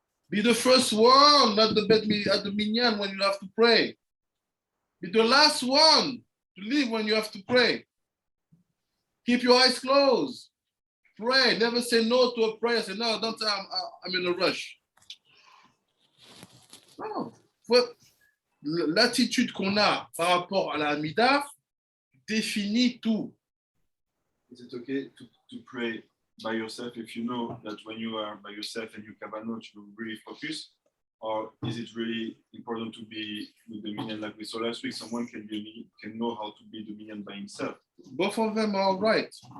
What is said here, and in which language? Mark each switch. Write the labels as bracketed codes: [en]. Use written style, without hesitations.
[en] Be the first one at the minyan when you have to pray. Be the last one to leave when you have to pray. Keep your eyes closed. Pray. Never say no to a prayer. Say, no, don't say I'm in a rush. [fr] Non. L'attitude qu'on a par rapport à la Hamida définit tout. [en] Is it okay to pray by yourself if you know that when you are by yourself and you kavanot, you really focus? Or is it really important to be with the minyan like we saw last week? Someone can know how to be the minyan by himself. Both of them are right.